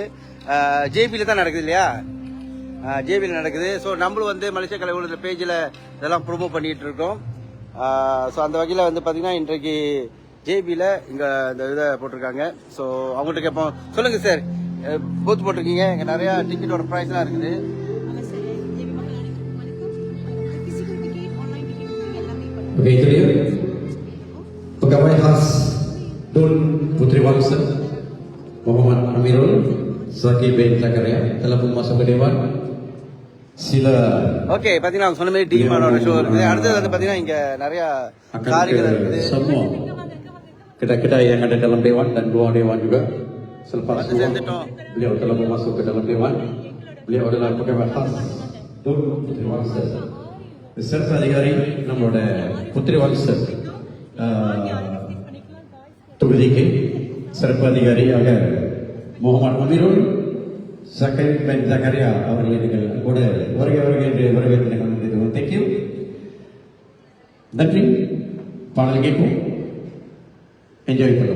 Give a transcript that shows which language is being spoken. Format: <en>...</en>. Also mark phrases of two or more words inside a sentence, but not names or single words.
<ta>ஜேபியில் தான் நடக்குது இல்லையா? ஜேபியில் நடக்குது. ஸோ நம்மளும் வந்து மலேசியா கலை உலகத்தில் பேஜில் இதெல்லாம் ப்ரொமோட் பண்ணிட்டு இருக்கோம். ஸோ அந்த வகையில் வந்து பார்த்தீங்கன்னா இன்றைக்கு ஜேபியில் இங்கே இந்த இதை போட்டிருக்காங்க. ஸோ அவங்கள்ட்ட கேட்போம். சொல்லுங்கள் சார், பூத் போட்டிருக்கீங்க, இங்கே நிறையா டிக்கெட்டோட ப்ரைஸ்லாம் இருக்குது.</ta> <ms>Oke, itu dia pegawai khas Tun Putri Wangsa Muhammad Amirul Zaki bin Zakaria telah pun masuk ke Dewan. Sila.</ms> <ta>ஓகே, பாத்தீங்கன்னா அவங்க சொன்ன மாதிரி டிமானோட ஷோ இருக்குது. அடுத்தது வந்து பாத்தீங்கன்னா இங்க நிறைய காரியங்கள் இருக்குது.</ta> <ms>Semua kedai-kedai yang ada dalam Dewan dan luar Dewan juga. Selepas beliau telah masuk ke dalam Dewan, beliau adalah pegawai khas Tun Putri Wangsa. Beserta hari</ms> <ta>நம்மளோட புத்திரி வாரிசு தொகுதிக்கு சிறப்பு அதிகாரியாக முகமது அமீருல் ஜக்கி பின் ஜக்கரியா அவர்களை நீங்கள் கூட வருகை என்று வரவேற்கிறேன். தேங்க்யூ. நன்றி. பாடல் கேட்போம், என்ஜாய் பண்ணுவோம்.</ta>